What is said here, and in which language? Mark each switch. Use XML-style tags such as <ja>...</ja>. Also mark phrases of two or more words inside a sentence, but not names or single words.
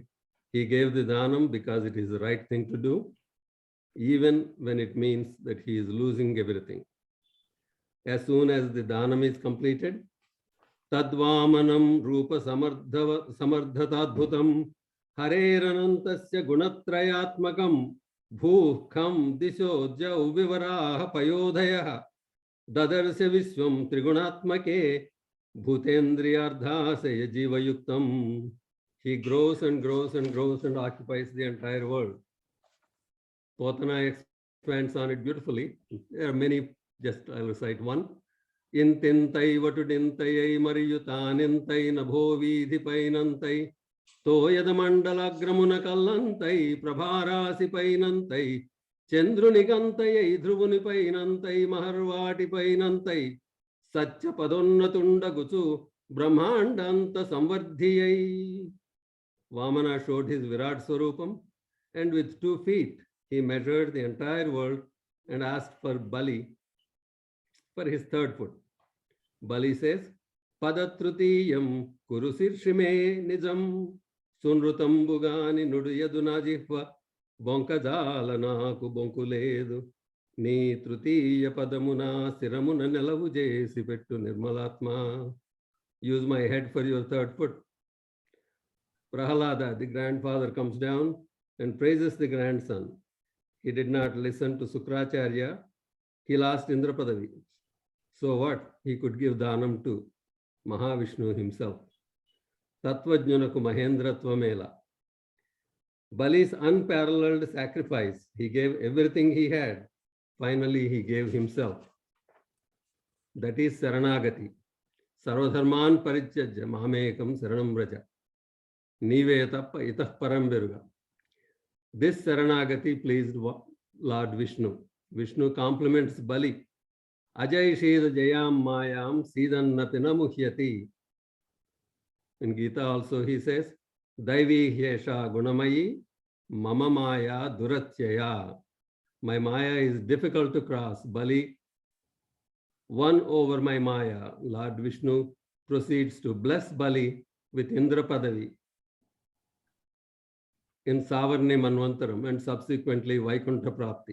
<en>He gave the Danam because it is the right thing to do, even when it means that he is losing everything. As soon as the Danam is completed,</en> <sa>तद्वामनं रूप समर्धतद्भुतं हरेरनन्तस्य गुणत्रयात्मकं भू खं दिशो द्यौ विवराः पयोधयः ददर्श विश्वं त्रिगुणात्मके भूतेन्द्रियार्थाशय जीव युक्तम्.</sa> <en>He grows and grows and grows and occupies the entire world. Potana expands on it beautifully. There are many, just I'll recite one.</en> <te>ఇంతింతై వటుడింతై మరియుతానింతై నభోవీ ధిపైనంతై తోయదమండల గ్రామునకల్లంతై ప్రభారాశి పైనంతై చంద్రునికంతై ధ్రువునిపైనంతై మహర్వాటి పైనంతై సత్య పదోన్నతుండ గుచు బ్రహ్మాండాంత సంవర్ధియై.</te> <en>Vamana showed his</en> <sa>విరాట్ స్వరూపమ్,</sa> <en>and with 2 feet, he measured the entire world and asked for Bali for his 3rd foot. Bali says,</en> <te>పాదతృతీయం కురుశిర్ శిమే నిజం సూనృతం బుగాని నుడుయదున జిహ్వ బొంకజాల నాకు బొంకులేదు నీ తృతీయ పాదమున శిరమున నెలవు జేసి పెట్టు నిర్మలాత్మ.</te> <en>Use my head for your 3rd foot. Prahalada, the grandfather, comes down and praises the grandson. He did not listen to Sukracharya. He lost</en> <sa>इन्द्र पदवी.</sa> <en>So what? He could give Dhanam to Mahavishnu himself.</en> <te>తత్త్వజ్ఞానకు మహేంద్ర త్వమేల.</te> <en>Bali's unparalleled sacrifice. He gave everything he had. Finally, he gave himself. That is Saranagati.</en> <sa>सर्वधर्मान् परित्यज्य मामेकं शरणं व्रज.</sa> <te>నీవేటప్ప ఇతః పరం విరుగ.</te> <en>This Saranagati pleased Lord Vishnu. Vishnu compliments Bali.</en> <sa>अजय शेद जयं मायं सिदन्नतिन मुह्यति.</sa> <en>In Gita also he says,</en> <sa>दैवी ह्येषा गुणमयी मम माया दुरत्यया.</sa> <en>My Maya is difficult to cross. Bali won over my Maya. Lord Vishnu proceeds to bless Bali with</en> <sa>इन्द्र पदवी</sa> <en>in</en> <sa>सावर्णि मन्वन्तरम्</sa> <en>and subsequently</en> <sa>वैकुण्ठ प्राप्ति.</sa>